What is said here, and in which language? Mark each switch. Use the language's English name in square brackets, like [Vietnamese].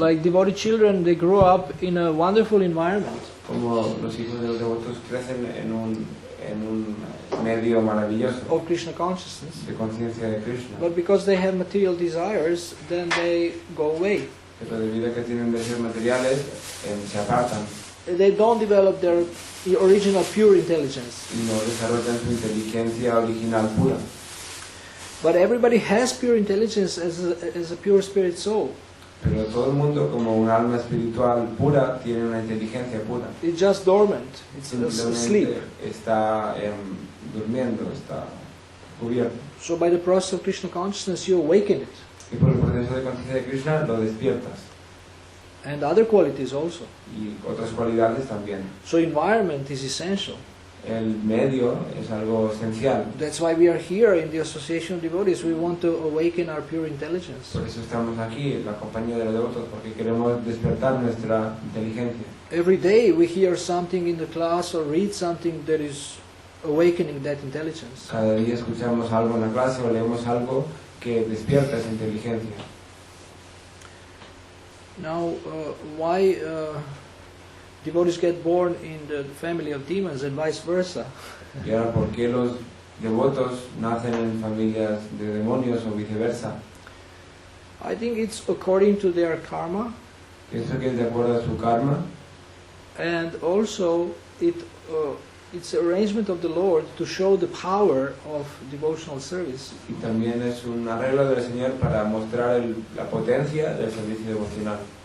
[English] Like devotee children, they grow up in a wonderful environment. [Spanish] Como los hijos de los devotos crecen en un medio maravilloso [English] Of Krishna consciousness. [Spanish] de conciencia de Krishna, [English] But because they have material desires, then they go away. [Spanish] pero debido a que tienen deseos materiales, se apartan [English] They don't develop their original pure intelligence. [Spanish] y no desarrollan su inteligencia original pura. [English] But everybody has pure intelligence as a pure spirit soul. [Spanish] Pero todo el mundo, como un alma espiritual pura, tiene una inteligencia pura. [English] It's just dormant. It's asleep. [Spanish] Simplemente está durmiendo, está cubierto. [English] So by the process of Krishna consciousness, you awaken it. [Spanish] Y por el proceso de conciencia de Krishna lo despiertas. [English] And other qualities also. [Spanish] Y otras cualidades también. [English] So environment is essential. [Spanish] El medio es algo esencial. [English] That's why we are here in the Association of Devotees. We want to awaken our pure intelligence. [Spanish] Por eso estamos aquí, en la compañía de los devotos, porque queremos despertar nuestra inteligencia. [English] Every day we hear something in the class or read something that is awakening that intelligence. [Spanish] Cada día escuchamos algo en la clase o leemos algo que despierta esa inteligencia. [English] Now, why devotees get born in the family of demons and vice versa? [Spanish] Y ahora, ¿por qué los devotos nacen en familias de demonios o viceversa? [English] I think it's according to their karma, [Spanish] Pienso que es de acuerdo a su karma [English] and also it's an arrangement of the Lord to show the power of devotional service. [Spanish] y también es un arreglo del Señor para mostrar la potencia del servicio devocional